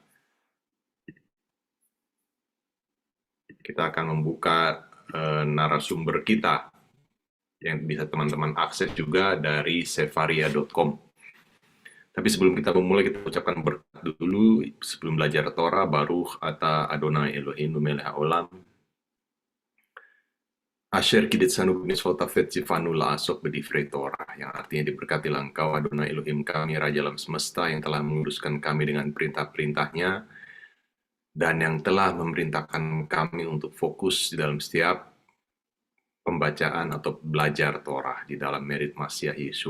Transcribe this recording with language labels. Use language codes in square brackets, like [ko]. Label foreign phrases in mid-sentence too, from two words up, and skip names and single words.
[id] Kita akan membuka narasumber kita yang bisa teman-teman akses juga dari sefaria.com. Tapi sebelum kita memulai, kita ucapkan berkat dulu sebelum belajar Torah, [he] ברוך אתה אדני אלהינו מלך העולם. אשר קדשנו במצות צונו לעסוק בדברי תורה, [id] yang artinya diberkatilah engkau Adonai Elohim kami, Raja alam semesta, yang telah menguruskan kami dengan perintah-perintahnya, dan yang telah memerintahkan kami untuk fokus di dalam setiap pembacaan atau belajar Torah di dalam merit Masiah Yeshua.